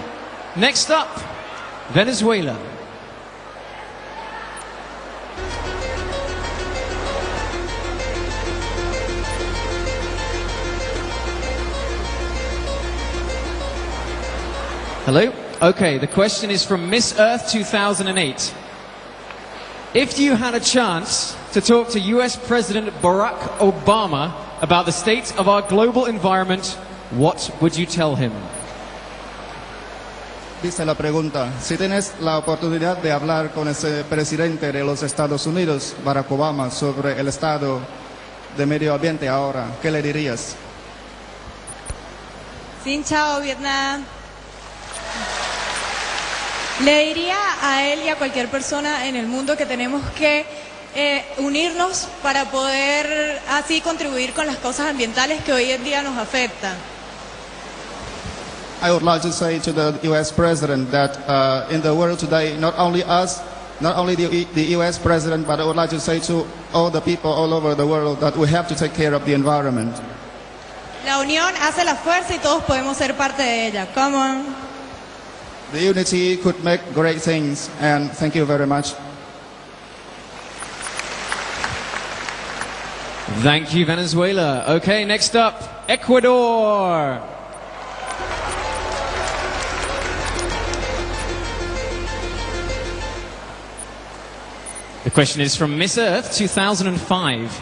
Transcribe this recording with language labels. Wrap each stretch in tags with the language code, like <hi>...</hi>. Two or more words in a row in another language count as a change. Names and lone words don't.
<en>Next up, Venezuela. Hello? Okay, the question is from Miss Earth 2008. If you had a chance to talk to US President Barack Obama about the state of our global environment, what would you tell him?</en> <es>Dice la pregunta, si tienes la oportunidad de hablar con ese presidente de los Estados Unidos, Barack Obama, sobre el estado de medio ambiente ahora, ¿qué le dirías?</es> <vi>Xin chào Vietnam.</vi> <es>Le diría a él y a cualquier persona en el mundo que tenemos que unirnos para poder así contribuir con las causas ambientales que hoy en día nos afectan.</es> <en>I would like to say to the U.S. President that in the world today, not only us, not only the U.S. President, but I would like to say to all the people all over the world that we have to take care of the environment.</en> <es>La unión hace la fuerza y todos podemos ser parte de ella.</es> <en>Come on. The unity could make great things, and thank you very much. Thank you, Venezuela. Okay, next up, Ecuador. The question is from Miss Earth 2005.</en>